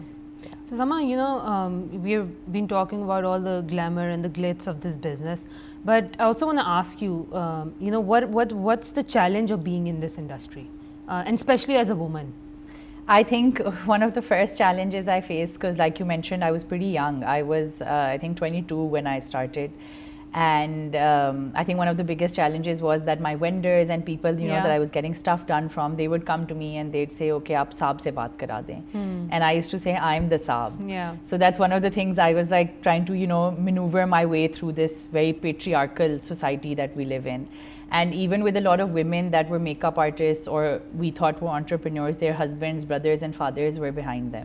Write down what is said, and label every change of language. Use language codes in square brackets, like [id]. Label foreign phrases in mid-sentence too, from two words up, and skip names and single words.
[en] So Sama, you know, we've been talking about all the glamour and the glitz of this business, but I also want to ask you, you know, what's the challenge of being in this industry, and especially as a woman? I think one of the first challenges I faced, because like you mentioned, I was pretty young. I was, I think, 22 when I started. And I think one of the biggest challenges was that my vendors and people, you know, Yeah. that I was getting stuff done from, they would come to me and they'd say, [hi] okay, aap saab se baat kara dein. [en] And I used to say, I'm the saab. Yeah. So that's one of the things I was like trying to, you know, maneuver my way through this very patriarchal society that we live in. And even with a lot of women that were makeup artists or we thought were entrepreneurs, their husbands, brothers and fathers were behind them.